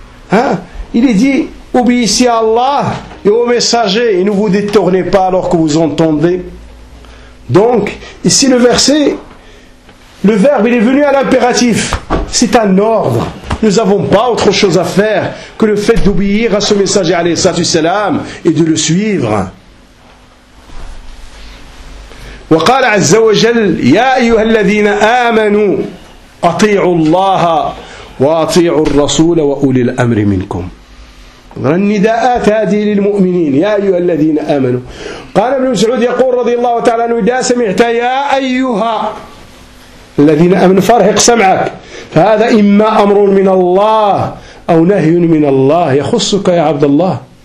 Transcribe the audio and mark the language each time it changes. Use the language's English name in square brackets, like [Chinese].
[French] Hein? Il est dit, obéissez à Allah et aux messagers, et ne vous détournez pas alors que vous entendez. Donc, ici le verset, le verbe, il est venu à l'impératif. C'est un ordre. Nous n'avons pas autre chose à faire que le fait d'obéir à ce messager, alayhi salatu salam, et de le suivre. [Arabic] وقال عز وجل يا أيها الذين آمنوا أطيعوا الله وأطيعوا الرسول وأولي الأمر منكم. النداءات هذه للمؤمنين يا أيها الذين آمنوا. قال ابن مسعود يقول رضي الله تعالى عنه إذا سمعت يا أيها الذين آمنوا فارهق سمعك فهذا إما أمر من الله أو نهي من الله يخصك يا عبد الله.